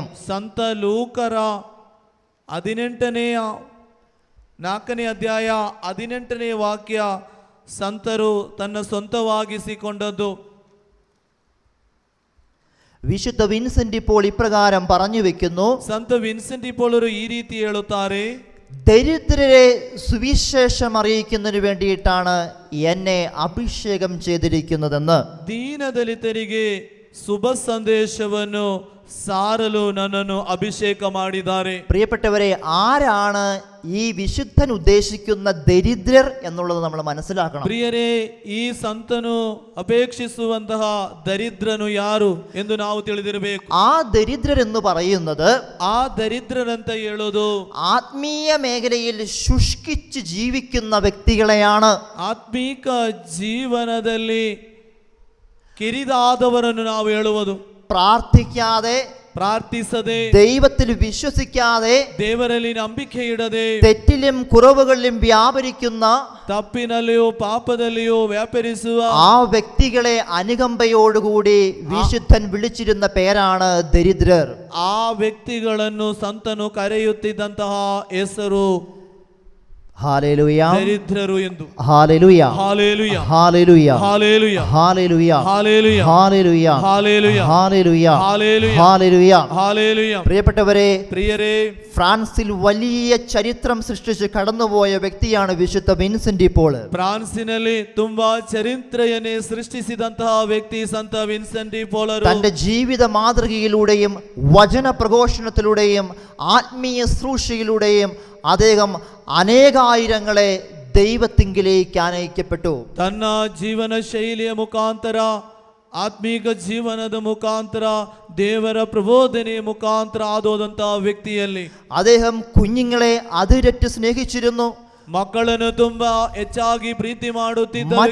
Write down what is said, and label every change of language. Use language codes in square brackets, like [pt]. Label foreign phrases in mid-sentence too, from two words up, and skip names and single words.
[kn] ಸಂತ ಲೂಕರ 4ನೇ ಅಧ್ಯಾಯ 18ನೇ ವಾಕ್ಯ ಸಂತರು ತನ್ನ ಸ್ವಂತವಾಗಿಸಿಕೊಂಡದ್ದು. [ml] വിശുദ്ധ വിൻസെന്റ് ഇപ്പോൾ ഇപ്രകാരം പറഞ്ഞു വെക്കുന്നു: [kn] ಸಂತ ವಿನ್ಸೆಂಟಿ ಪೋಳರು ಈ ರೀತಿ ಹೇಳುತ್ತಾರೆ: [ml] ദരിദ്രരെ സുവിശേഷം അറിയിക്കുന്നതിന് വേണ്ടിയിട്ടാണ് എന്നെ അഭിഷേകം ചെയ്തിരിക്കുന്നതെന്ന്. [kn] ದೀನದಲಿತರಿಗೆ ಶುಭ ಸಂದೇಶವನ್ನು ಸಾರಲು ನನ್ನನ್ನು ಅಭಿಷೇಕ ಮಾಡಿದ್ದಾರೆ. [ml] പ്രിയപ്പെട്ടവരെ, ആരാണ് ഈ വിശുദ്ധൻ ഉദ്ദേശിക്കുന്ന ദരിദ്രർ എന്നുള്ളത് നമ്മൾ മനസ്സിലാക്കണം. [kn] ಪ್ರಿಯರೇ, ಈ ಸಂತನು ಅಪೇಕ್ಷಿಸುವಂತಹ ದರಿದ್ರನು ಯಾರು ಎಂದು ನಾವು ತಿಳಿದಿರಬೇಕು. [ml] ആ ദരിദ്രർ എന്ന് പറയുന്നത് [kn] ಆ ದರಿದ್ರರಂತ ಹೇಳೋದು [ml] ആത്മീയ മേഖലയിൽ ശുഷ്കിച്ച് ജീവിക്കുന്ന വ്യക്തികളെയാണ്. [kn] ಆತ್ಮೀಕ ಜೀವನದಲ್ಲಿ ಕಿರಿದಾದವರನ್ನು ನಾವು ಹೇಳುವುದು. [ml] പ്രാർത്ഥിക്കാതെ, [kn] പ്രാർത്ഥിസದೆ [ml] ദൈവത്തിൽ വിശ്വസിക്കാതെ [kn] ದೇವರಲ್ಲಿ ನಂಬಿಕೆ ಇಡದೆ [ml] തെറ്റിലും കുറവുകളിലും വ്യാപരിക്കുന്ന [kn] ತಪ್ಪಿನಲ್ಲಿಯೋ ಪಾಪದಲ್ಲಿಯೋ ವ್ಯಾಪರಿಸುವ [ml] ആ വ്യക്തികളെ അനുകമ്പയോടുകൂടി വിശുദ്ധൻ വിളിച്ചിരുന്ന പേരാണ് ദരിദ്രർ. [kn] ಆ ವ್ಯಕ್ತಿಗಳನ್ನು ಸಂತನು ಕರೆಯುತ್ತಿದ್ದಂತಹ ಹೆಸರು [ml] ഹല്ലേലൂയ, [kn] ದರಿದ್ರರು ಎಂದು. [ml] ഹല്ലേലൂയ, [kn] ಹಾಲೇಲುಯ, [ml] ഹല്ലേലൂയ, [kn] ಹಾಲೇಲುಯ, [ml] ഹല്ലേലൂയ, [kn] ಹಾಲೇಲುಯ, [ml] ഹല്ലേലൂയ, [kn] ಹಾಲೇಲುಯ, [ml] ഹല്ലേലൂയ, [kn] ಹಾಲೇಲುയ, [ml] ഹല്ലേലൂയ. [kn] ಹಾಲೇಲುಯ. [ml] പ്രിയപ്പെട്ടവരെ, [kn] ಪ್ರಿಯರೇ, [ml] ഫ്രാൻസിൽ വലിയ ചരിത്രം സൃഷ്ടിച്ച് കടന്നുപോയ വ്യക്തിയാണ് വിശുദ്ധ വിൻസെന്റ് ഡി പോൾ. [kn] ಫ್ರಾನ್ಸಿನಲ್ಲಿ ತುಂಬಾ ಚರಿತ್ರೆಯನ್ನೇ ಸೃಷ್ಟಿಸಿದಂತಹ ವ್ಯಕ್ತಿ ಸಂತ ವಿನ್ಸೆಂಟ್ ಡಿ ಪೋಲರು. [ml] തന്റെ ജീവിത മാതൃകയിലൂടെയും വചന പ്രഘോഷണത്തിലൂടെയും ആത്മീയ ശുശ്രൂഷയിലൂടെയും അദ്ദേഹം അനേകായിരങ്ങളെ ദൈവത്തിങ്കിലേക്ക് ആനയിക്കപ്പെട്ടു. [kn] ತನ್ನ ಜೀವನ ಶೈಲಿಯ ಮುಖಾಂತರ, ಆತ್ಮೀಕ ಜೀವನದ ಮುಖಾಂತರ, ದೇವರ ಪ್ರಬೋಧನೆಯ ಮುಖಾಂತರ ಆದೋದಂತಹ ವ್ಯಕ್ತಿಯಲ್ಲಿ [ml] അദ്ദേഹം കുഞ്ഞുങ്ങളെ അതിരറ്റ് സ്നേഹിച്ചിരുന്നു. [kn] ಮಕ್ಕಳನ್ನು ತುಂಬಾ ಹೆಚ್ಚಾಗಿ ಪ್ರೀತಿ ಮಾಡುತ್ತಿದ್ದ ವ್ಯಕ್ತಿ.